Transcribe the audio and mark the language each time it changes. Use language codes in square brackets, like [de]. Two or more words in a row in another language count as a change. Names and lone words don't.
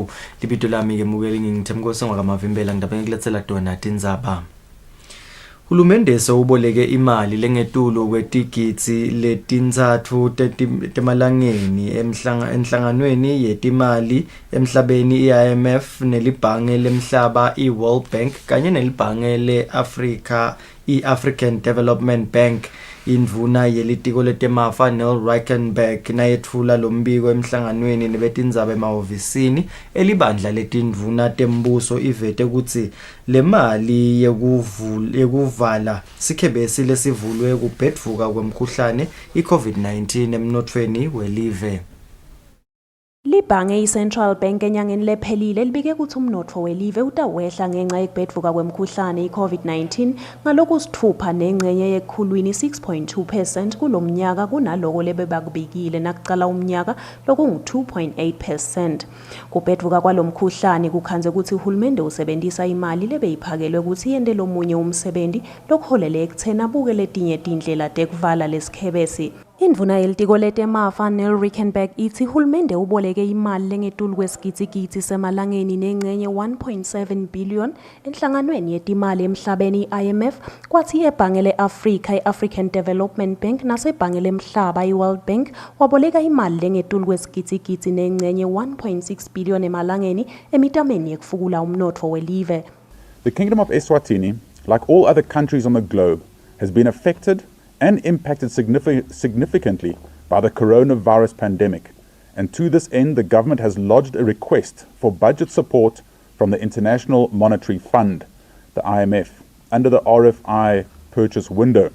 [ss] Libito lami ke mukeli ngithemkosi ngwakamavimbela ngidaba ngiletsela tona tindzaba. Hulumende sewuboleke imali lengetulu kwetigidzi letintsatfu temalangeni enhlanganweni yetimali emhlabeni IMF nelibhange lemhlaba iWorld Bank kanye nelibhange leAfrika iAfrican Development Bank. Indvuna yelitiko letemafa Neil Reichenberg nayetfula lombiko emhlanganweni nebetindzaba emahovisini elibandla letindvuna tembuso ivete kutsi le mali yekuvala sikhebesi lesivulwe kubhedvuka kwemkhuhlane iCovid-19 emnotfweni welive. Libhange i-Central Bank enyangeni lephelile libike ukuthi umnotfo welive utawehla ngenxa yekubhedvuka kwemkhuhlane i-COVID-19 ngalokusithupha nengcenye yekhulwini 6.2% kulomnyaka kunaloko lebebakubikile nakucala umnyaka lokungu-2.8%. Kubhedvuka kwalomkhuhlane kukhanze ukuthi uhulumende usebentisa imali lebeyiphakelwe ukuthi yente lomunye umsebenzi lokholele ekutheni abuke letinye tindlela tekuvala lesikhebesi. Indvuna yelitiko letemafa Neil Reichenberg ithi hulumende uboleke imali lengetulu kwesigidzi semalangeni nengcenye 1.7 billion enhlanganweni yetimali emhlabeni IMF kwathi ebhange leAfrika iAfrican Development Bank nasebhange lemhlaba iWorld Bank waboleka imali lengetulu kwesigidzi nengcenye 1.6 billion emalangeni emitameni yekufukula umnotfo welive. [en] The Kingdom of Eswatini, like all other countries on the globe, has been affected and impacted significantly by the coronavirus pandemic. And to this end, the government has lodged a request for budget support from the International Monetary Fund, the IMF, under the RFI purchase window.